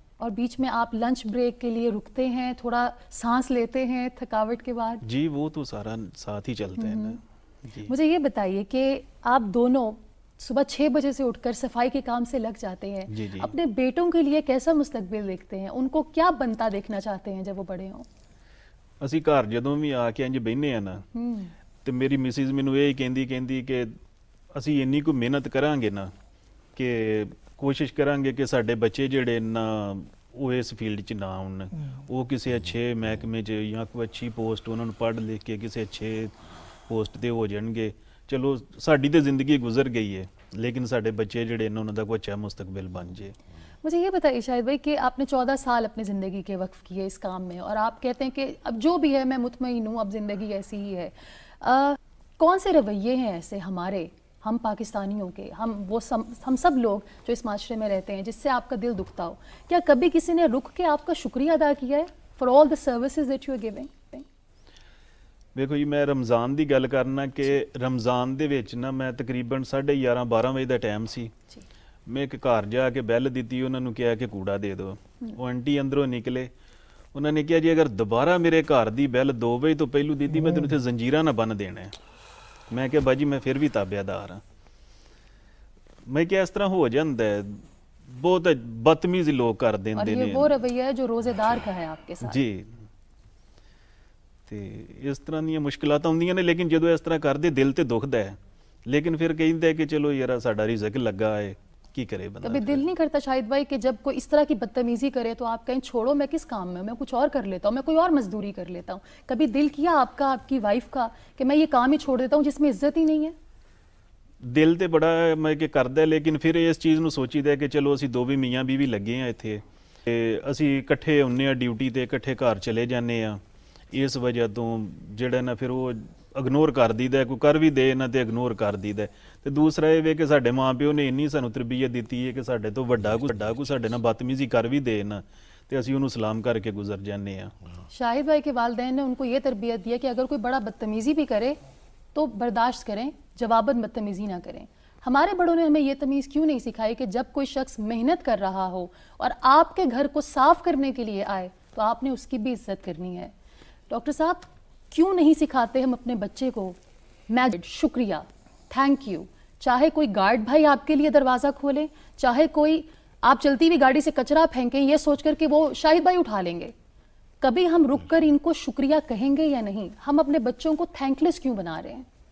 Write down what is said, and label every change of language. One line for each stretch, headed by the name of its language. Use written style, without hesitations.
Urdu: اور بیچ میں آپ لنچ بریک کے لیے رکتے ہیں, تھوڑا سانس لیتے ہیں تھکاوٹ کے بعد؟ جی وہ تو سارا ساتھ ہی چلتا ہے نا. جی مجھے یہ بتائیے کہ آپ دونوں صبح 6 بجے سے اٹھ کر صفائی کے کام سے لگ جاتے ہیں. جی جی. اپنے بیٹوں کے لیے کیسا مستقبل دیکھتے ہیں؟ ان کو کیا بنتا دیکھنا چاہتے ہیں جب وہ بڑے ہوں؟
Punjabi: ਅਸੀਂ ਘਰ ਜਦੋਂ ਵੀ ਆ ਕੇ ਇੰਜ ਬਹਿੰਦੇ ਆ ਨਾ ਤੇ ਮੇਰੀ ਮਿਸਿਸ ਮੈਨੂੰ ਇਹ ਕਹਿੰਦੀ ਕਿ ਅਸੀਂ ਇੰਨੀ ਕੁ ਮਿਹਨਤ ਕਰਾਂਗੇ ਨਾ ਕਿ ਕੋਸ਼ਿਸ਼ ਕਰਾਂਗੇ ਕਿ ਸਾਡੇ ਬੱਚੇ ਜਿਹੜੇ ਨਾ ਉਹ ਇਸ ਫੀਲਡ 'ਚ ਨਾ ਆਉਣ, ਉਹ ਕਿਸੇ ਅੱਛੇ ਮਹਿਕਮੇ 'ਚ ਜਾਂ ਕੋਈ ਅੱਛੀ ਪੋਸਟ ਉਹਨਾਂ ਨੂੰ ਪੜ੍ਹ ਲਿਖ ਕੇ ਕਿਸੇ ਅੱਛੇ ਪੋਸਟ ਤੇ ਹੋ ਜਾਣਗੇ. ਚਲੋ ਸਾਡੀ ਤੇ ਜ਼ਿੰਦਗੀ ਗੁਜ਼ਰ ਗਈ ਹੈ, ਲੇਕਿਨ ਸਾਡੇ ਬੱਚੇ ਜਿਹੜੇ ਨੇ ਉਹਨਾਂ ਦਾ ਕੋਈ ਅੱਛਾ ਮੁਸਤਕਬਲ ਬਣ ਜੇ.
Urdu: مجھے یہ بتائیے شاہد بھائی کہ آپ نے 14 سال اپنی زندگی کے وقف کیے اس کام میں, اور آپ کہتے ہیں کہ اب جو بھی ہے میں مطمئن ہوں, اب زندگی ایسی ہی ہے. کون سے رویے ہیں ایسے ہمارے, ہم پاکستانیوں کے, ہم سب لوگ جو اس معاشرے میں رہتے ہیں, جس سے آپ کا دل دکھتا ہو؟ کیا کبھی کسی نے رک کے آپ کا شکریہ ادا کیا ہے
English: For all the services that you are giving?
Punjabi: ਵੇਖੋ ਜੀ ਮੈਂ ਰਮਜ਼ਾਨ ਦੀ ਗੱਲ ਕਰਨਾ ਕਿ ਰਮਜ਼ਾਨ ਦੇ ਵਿੱਚ ਨਾ ਮੈਂ ਤਕਰੀਬਨ 11:30-12 ਵਜੇ ਦਾ ਟਾਈਮ ਸੀ. ਮੈਂ ਇੱਕ ਘਰ ਜਾ ਕੇ ਬੈਲ ਦਿੱਤੀ, ਉਹਨਾਂ ਨੂੰ ਕਿਹਾ ਕਿ ਕੂੜਾ ਦੇ ਦਿਓ. ਉਹ ਆਂਟੀ ਅੰਦਰੋਂ ਨਿਕਲੇ, ਉਹਨਾਂ ਨੇ ਕਿਹਾ ਜੀ ਅਗਰ ਦੁਬਾਰਾ ਮੇਰੇ ਘਰ ਦੀ ਬੈਲ 2 ਵਜੇ ਤੋਂ ਪਹਿਲੂ ਦਿੱਤੀ ਮੈਂ ਤੈਨੂੰ ਇੱਥੇ ਜ਼ੰਜੀਰਾਂ ਨਾਲ ਬੰਨ੍ਹ ਦੇਣਾ ਹੈ. ਮੈਂ ਕਿਹਾ ਬਾਜੀ ਮੈਂ ਫਿਰ ਵੀ ਤਾਬਿਆਦਾਰ ਹਾਂ. ਮੈਂ ਕਿਹਾ ਇਸ ਤਰ੍ਹਾਂ ਹੋ ਜਾਂਦਾ ਹੈ, ਬਹੁਤ ਬਦਤਮੀਜ਼ੀ ਲੋਕ ਕਰ ਦਿੰਦੇ ਨੇ.
Urdu: اور یہ وہ رویہ ہے جو روزے دار کا ہے آپ کے ساتھ.
Punjabi: ਜੀ. ਤੇ ਇਸ ਤਰ੍ਹਾਂ ਦੀਆਂ ਮੁਸ਼ਕਲਾਂ ਆਉਂਦੀਆਂ ਨੇ, ਲੇਕਿਨ ਜਦੋਂ ਇਸ ਤਰ੍ਹਾਂ ਕਰਦੇ ਦਿਲ ਤੇ ਦੁਖਦਾ ਹੈ, ਲੇਕਿਨ ਫਿਰ ਕਹਿੰਦਾ ਕਿ ਚਲੋ ਯਾਰ ਸਾਡਾ ਰਿਜ਼ਕ ਲੱਗਾ ਹੈ, ਕੀ کرے بندہ.
Urdu: کبھی دل نہیں کرتا شاہد بھائی کہ جب کوئی اس طرح کی بدتمیزی کرے تو آپ کہیں چھوڑو میں کس کام میں کچھ اور کر لیتا ہوں, میں کوئی اور مزدوری کر لیتا ہوں؟ کبھی دل کیا آپ کا, آپ کی وائف کا, کہ میں یہ کام ہی چھوڑ دیتا ہوں جس میں عزت ہی نہیں ہے؟
Punjabi: ਦਿਲ ਤੇ ਬੜਾ ਮੈਂ ਕਿ ਕਰਦਾ, ਲੇਕਿਨ ਫਿਰ ਇਸ ਚੀਜ਼ ਨੂੰ ਸੋਚੀਦਾ ਕਿ ਚਲੋ ਅਸੀਂ ਦੋਵੇਂ ਮੀਆਂ ਬੀਵੀ ਲੱਗੇ ਆ ਇੱਥੇ, ਤੇ ਅਸੀਂ ਇਕੱਠੇ ਹੁੰਨੇ ਆ ਡਿਊਟੀ ਤੇ, ਇਕੱਠੇ ਘਰ ਚਲੇ ਜਾਂਦੇ ਆ. ਇਸ ਵਜ੍ਹਾ ਤੋਂ ਜਿਹੜਾ ਨਾ ਫਿਰ ਉਹ ਇਗਨੋਰ ਕਰ ਦਈਦਾ, ਕੋਈ ਕਰ ਵੀ ਦੇ ਨਾ ਤੇ ਇਗਨੋਰ ਕਰ ਦਈਦਾ. ਤੇ ਦੂਸਰਾ ਇਹ ਵੇ ਕਿ ਸਾਡੇ ਮਾਂ ਪਿਓ ਨੇ ਇੰਨੀ ਸਾਨੂੰ ਤਰਬੀਅਤ ਦਿੱਤੀ ਹੈ ਕਿ ਸਾਡੇ ਤੋਂ ਵੱਡਾ ਕੋਈ ਸਾਡੇ ਨਾਲ ਬਦਤਮੀਜ਼ੀ ਕਰ ਵੀ ਦੇ ਨਾ ਤੇ ਅਸੀਂ ਉਹਨੂੰ سلام ਕਰਕੇ ਗੁਜ਼ਰ ਜਾਂਦੇ ਆ.
Urdu: شاہد بھائی کے والدین نے ان کو یہ تربیت دی ہے کہ اگر کوئی بڑا بدتمیزی بھی کرے تو برداشت کریں, جواباً بدتمیزی نہ کریں. ہمارے بڑوں نے ہمیں یہ تمیز کیوں نہیں سکھائی کہ جب کوئی شخص محنت کر رہا ہو اور آپ کے گھر کو صاف کرنے کے لیے آئے تو آپ نے اس کی بھی عزت کرنی ہے؟ ڈاکٹر صاحب کیوں نہیں سکھاتے ہم اپنے بچے کو شکریہ, تھینک یو؟ چاہے کوئی گارڈ بھائی آپ کے لیے دروازہ کھولے, چاہے کوئی آپ چلتی ہوئی گاڑی سے کچرا پھینکیں یہ سوچ کر کہ وہ شاہد بھائی اٹھا لیں گے, کبھی ہم رک کر ان کو شکریہ کہیں گے یا نہیں؟ ہم اپنے بچوں کو تھینک لیس کیوں بنا رہے ہیں؟